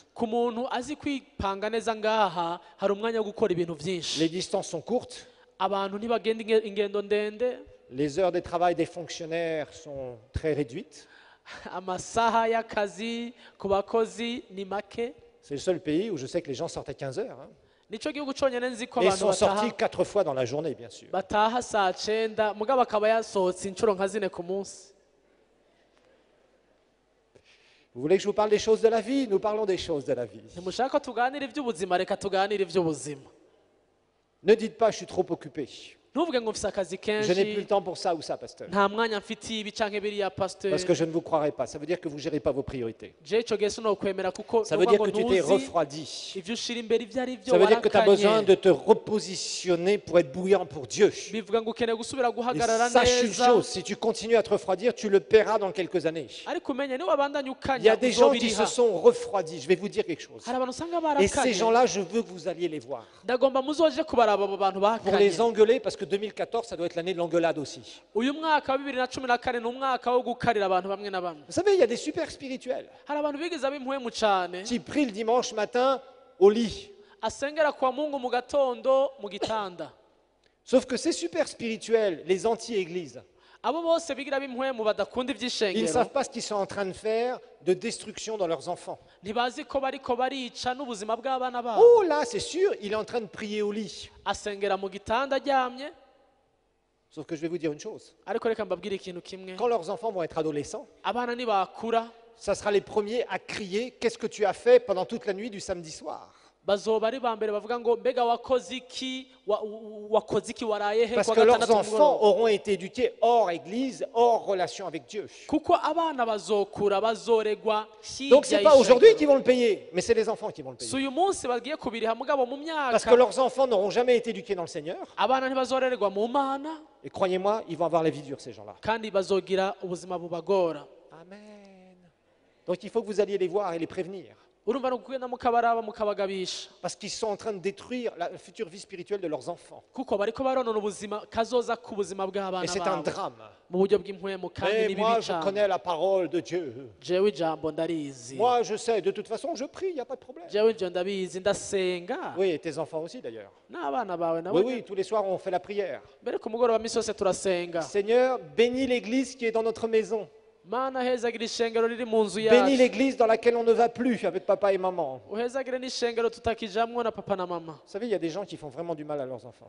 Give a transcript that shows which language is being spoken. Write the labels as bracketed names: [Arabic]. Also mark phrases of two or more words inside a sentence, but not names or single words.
[Rundi] ku muntu azi kwipanga neza ngaha hari umwanya wo gukora ibintu vyinshi. [French] Les distances sont courtes, [Rundi] abantu ntibagenda ingendo ndende. [French] les heures de travail des fonctionnaires sont très réduites. [Rundi] amasaha y'akazi ku bakozi ni make. [French] C'est le seul pays où je sais que les gens sortent à 15 heures. Hein. [Rundi] nico gihugu conyene nzi ko [French] Et ils [Rundi] abantu [French] sont sortis [Rundi] bataha [French] 4 fois dans la journée, bien sûr. [Rundi] bataha saa 9 mugabo akaba yasohotse inshuro nka 4 ku munsi. [French] Vous voulez que je vous parle des choses de la vie? Nous parlons des choses de la vie. [Rundi] ntimushaka ko tuganira ivy'ubuzima, reka tuganire ivy'ubuzima. [French] Ne dites pas, je suis trop occupé. [Rundi] ntuvuge ngo mfise akazi [French] Je n'ai plus le [Rundi] kenshi [French] temps pour ça ou ça, pasteur. [Rundi] nta mwanya mfitiye ibi canke biriya pasteur. [French] Parce que je ne vous croirai pas. Ça veut dire que vous ne gérez pas vos priorités. [Rundi] je ico gihe sinokwemera kuko [French] Ça veut [Rundi] nuvuga [French] dire [Rundi] ngo [French] que tu t'es [Rundi] ntuzi [French] refroidi. [Rundi] ivyo ushira imbere ivyo ari vyo [French] Ça veut dire que tu as besoin [Rundi] warakanye. [French] de te repositionner pour être bouillant pour Dieu. [Rundi] bivuga ngo ukeneye gusubira [French] Et [Rundi] guhagarara [French] sache une [Rundi] neza. [French] chose, si tu continues à te refroidir, tu le paieras dans quelques années. [Rundi] ariko umenye niba bandanya [French] Il y a [Rundi] ukanya [French] des gens qui se [Rundi] uzobiriha. [French] sont refroidis. Je vais vous dire quelque chose. [Rundi] hari abantu usanga [French] Et ces [Rundi] barakanye. [French] gens-là, je veux que vous alliez les voir. [Rundi] ndagomba muzoje kubaraba abo bantu [French] Pour les [Rundi] bakanye. [French] engueuler, parce que 2014, ça doit être l'année de l'engueulade aussi. [Rundi] uyu mwaka wa 2014 ni umwaka wo gukarira abantu bamwe na bamwe. [French] Vous savez, il y a des super spirituels [Rundi] hari abantu bigeze ab'impwemu cane [French] qui prient le dimanche matin au lit. [Rundi] asengera kwa Mungu mu gatondo mu gitanda. [French] Sauf que ces super spirituels, les anti-églises, [Rundi] abo bose bigira b'impwemu badakunda [French] ils ne [Rundi] ivy'ishengero [French] savent pas ce qu'ils sont en train de faire de destruction dans leurs enfants. [Rundi] ntibazi ko bariko barica n'ubuzima bw'abana babo. [French] Oh là, c'est sûr, il est en train de prier au lit. [Rundi] asengera mu gitanda aryamye. [French] Sauf que je vais vous dire une chose. [Rundi] ariko reka mbabwire ikintu kimwe [French] Quand leurs enfants vont être adolescents, [Rundi] abana nibakura [French] ça sera les premiers à crier « Qu'est-ce que tu as fait pendant toute la nuit du samedi soir ?» [Rundi] bazoba ari ba mbere bavuga ngo mbega wakoze iki waraye he [French] Parce [Rundi] kwa [French] que leurs [Rundi] gatandatu [French] enfants [Rundi] mugoroba [French] auront été éduqués hors église, hors relation avec Dieu. [Rundi] kuko abana bazokura bazoregwa [French] Donc ce [Rundi] hirya [French] n'est pas aujourd'hui [Rundi] y'ishengero. [French] qu'ils vont le payer, mais c'est les enfants qui vont le [Rundi] si [French] payer. [Rundi] uyu munsi bagiye kubiriha mugabo mu [French] Parce que [Rundi] myaka [French] leurs enfants n'auront jamais été éduqués dans le Seigneur. [Rundi] abana ntibazorererwa mu mana [French] Et croyez-moi, ils vont avoir la vie dure, ces gens-là. [Rundi] kandi bazogira ubuzima bubagora. Amen. [French] Donc il faut que vous alliez les voir et les prévenir. [Rundi] urumva ni ukugenda mukabaraba mukabagabisha [French] Parce qu'ils sont en train de détruire la future vie spirituelle de leurs enfants. [Rundi] kuko bariko baronona ubuzima kazoza k'ubuzima [French] Et [Rundi] bw'abana [French] c'est un [Rundi] babo [French] drame. [Rundi] mu buryo bw'impwemu kandi [French] Mais [Rundi] ni [French] moi, [Rundi] bibi [French] je [Rundi] cyane. [French] connais la parole de Dieu. [Rundi] jewe ijambo ndarizi [French] Moi, je sais, de toute façon, je prie, il n'y a pas de problème. [Rundi] jewe ivyo ndabizi ndasenga [French] Oui, et tes enfants aussi d'ailleurs. [Rundi] n'abana bawe [French] Oui, [Rundi] nabo [French] oui, tous les soirs, on fait la prière. [Rundi] mbere ku mugoroba misi yose turasenga. [French] Seigneur, bénis l'église qui est dans notre maison. [Rundi] Mana hezagira ishengero riri mu nzu [French] Bénis [Rundi] yacu [French] l'église dans laquelle on ne va plus avec papa et maman. [Rundi] uhezagire n'ishengero tutakijamwo na papa na mama. [French] Vous savez, il y a des gens qui font vraiment du mal à leurs enfants.